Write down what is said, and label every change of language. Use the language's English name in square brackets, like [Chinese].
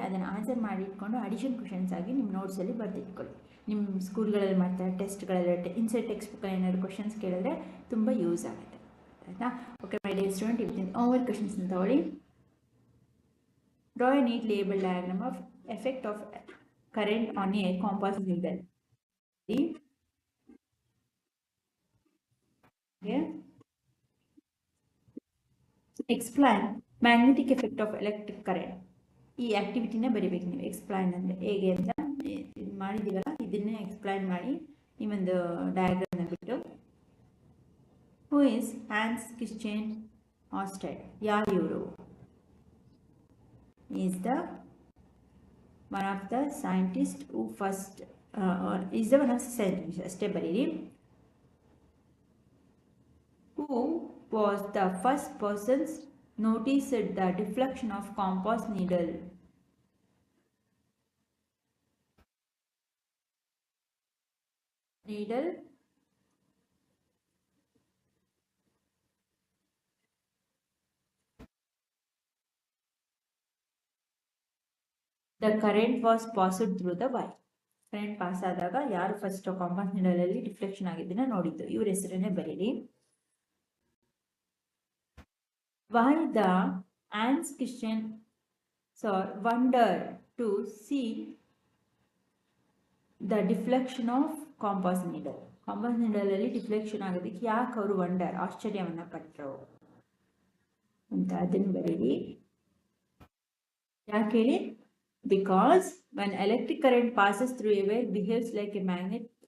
[Kannada] ಅದನ್ನು ಆನ್ಸರ್ ಮಾಡಿ ಇಟ್ಕೊಂಡು ಅಡಿಷನ್ ಕ್ವಶನ್ಸ್ ಆಗಿ ನಿಮ್ಮ ನೋಟ್ಸಲ್ಲಿ ಬರೆದಿಟ್ಕೊಳ್ಳಿ. ನಿಮ್ಮ ಸ್ಕೂಲ್ಗಳಲ್ಲಿ ಮಾಡ್ತಾರೆ ಟೆಸ್ಟ್ಗಳಲ್ಲಿ, ಇನ್ಸೈಡ್ ಟೆಕ್ಸ್ಟ್ ಬುಕ್ಕಲ್ಲಿ ಏನಾದ್ರು ಕ್ವಶನ್ಸ್ ಕೇಳಿದ್ರೆ ತುಂಬ ಯೂಸ್ ಆಗುತ್ತೆ. ಆಯಿತಾ? [English] okay my dear student, [Kannada] ಇವತ್ತಿನ ಹೋಮ್ವರ್ಕ್ ಕ್ವಶನ್ಸ್ನ ತಗೊಳ್ಳಿ. [English] Draw a neat label diagram of effect of current on a compass needle. Okay. Explain magnetic effect of electric current. [Kannada] ಈ ಆಕ್ಟಿವಿಟಿನ ಬರಿಬೇಕು ನೀವು. ಎಕ್ಸ್ಪ್ಲೈನ್ ಅಂದರೆ ಹೇಗೆ ಅಂತ ಇದು ಮಾಡಿದ್ದೀವಲ್ಲ, ಇದನ್ನೇ ಎಕ್ಸ್ಪ್ಲೈನ್ ಮಾಡಿ ಈ ಒಂದು ಡಯಾಗ್ರಾಮ್ನ ಬಿಟ್ಟು. [English] Who is Hans Christian Oersted? [Kannada] ಯಾರು ಇವರು? [English] is the one of the scientist who first is the one of the scientist [Kannada] ಅಷ್ಟೇ ಬರೀರಿ. [English] Who was the first persons noticed the deflection of compass needle? The current was passed through the wire. [Kannada] Current pass ಆದಾಗ ಯಾರು first compass needle ಅಲ್ಲಿ deflection ಆಗಿದ್ದನ್ನ ನೋಡಿದ್ದು, ಇವ್ರ ಹೆಸರನ್ನೇ ಬರೀರಿ. [English] Why the Hans Christian wondered to see the deflection of compass needle. [Kannada] Compass needle ಅಲ್ಲಿ deflection ಆಗೋದಕ್ಕೆ ಯಾಕೆ ಅವರು ವಂಡರ್ ಆಶ್ಚರ್ಯವನ್ನ ಪಟ್ಟರು ಅಂತ ಅದನ್ನು ಬರೀರಿ. ಯಾಕೆ ಹೇಳಿ? [English] Because when electric current passes through a wire, behaves like a magnet.